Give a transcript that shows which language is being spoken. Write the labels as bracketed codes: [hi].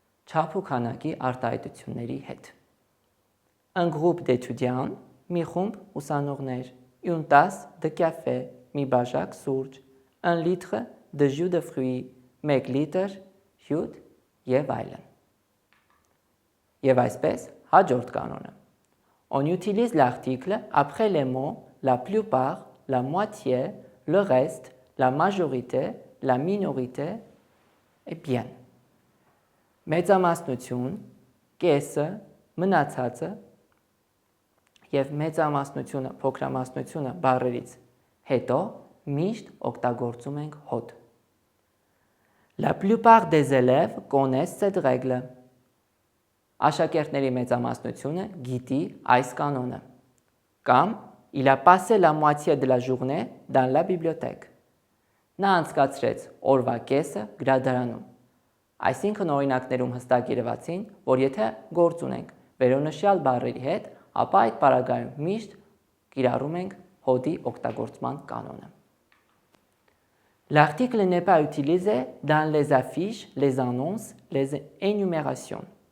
[hy] չափ ու քանակի արտահայտությունների հետ։ [fr] Un groupe d'étudiants, [hy] մի խումբ ուսանողներ, [fr] une tasse de café, [hy] մի բաժակ սուրճ, [fr] un litre de jus de fruits, [hy] 1 լիտր հյութ և այլն։ Եվ այսպես, հաջորդ կանոնը. [fr] On utilise l'article après les mots la plupart, la moitié, le reste, la majorité, la minorité et bien. [hy] Մեծամասնություն, կեսը, մնացածը և մեծամասնությունը, փոքրամասնությունը բառերից հետո միշտ օգտագործում ենք հոդ։ [fr] La plupart des élèves connaissent cette règle. [hy] Աշակերտների մեծամասնությունը գիտի այս կանոնը։ Կամ [fr] il a passé la moitié de la journée dans la bibliothèque. [hy] Նա անցկացրեց օրվա կեսը գրադարանում։ Այսինքն օրինակներում հստակ երևացին, որ եթե գործ ունենք վերոնշյալ բառերի հետ, ապա այդ պարագայում միշտ կիրառում ենք հոդի օգտագործման կանոնը։ [fr] L'article n'est pas utilisé dans les affiches, les annonces, les énumérations.